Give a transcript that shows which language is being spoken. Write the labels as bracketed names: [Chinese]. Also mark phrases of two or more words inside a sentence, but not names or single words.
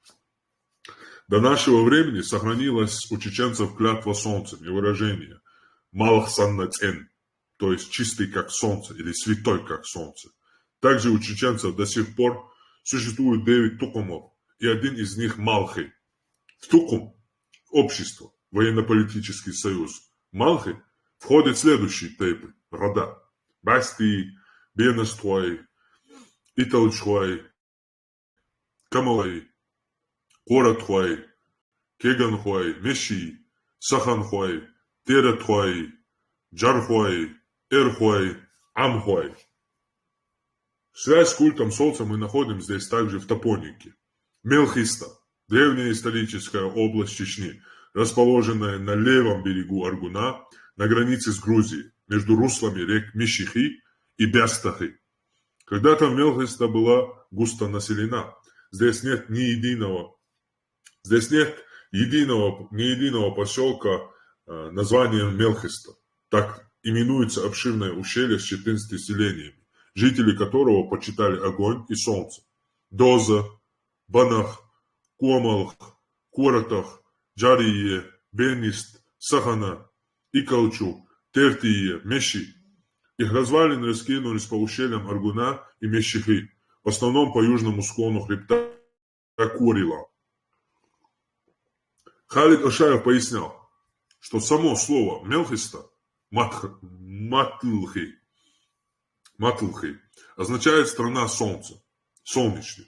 [Russian] До нашего времени сохранилась у чеченцев клятва солнцем и выражение [Chechen] «Малх саннацен», [Russian] то есть чистый как солнце или святой как солнце. Также у чеченцев до сих пор существует 9 тукумов, и один из них Малхи. В тукум, общество, военно-политический союз Малхи входят следующие типы, рода: Басти, Бенестуай, Италчуай, Камалай, Коратхуай, Кеганхуай, Меши, Саханхуай, Теретхуай, Джархуай, Эрхуай, Амхуай. Связь с культом солнца мы находим здесь также в топонике. Мелхиста, Древняя историческая область Чечни, расположенная на левом берегу Аргуна, на границе с Грузией, между руслами рек Мишихи и Бястахи. Когда-то Мелхиста была густо населена. Здесь нет ни единого поселка названием Мелхиста. Так именуется обширное ущелье с 14 селениями, жители которого почитали огонь и солнце. Доза, Банах, Комалх, Коротах, Джарие, Бенист, Сахана, Икалчу, Тертие, Меши. Их развалины раскинулись по ущельям Аргуна и Мешихи, в основном по южному склону хребта Корила. Халид Ашаев пояснял, что само слово Мелхиста, Матлхи, означает страна солнца, солнечный.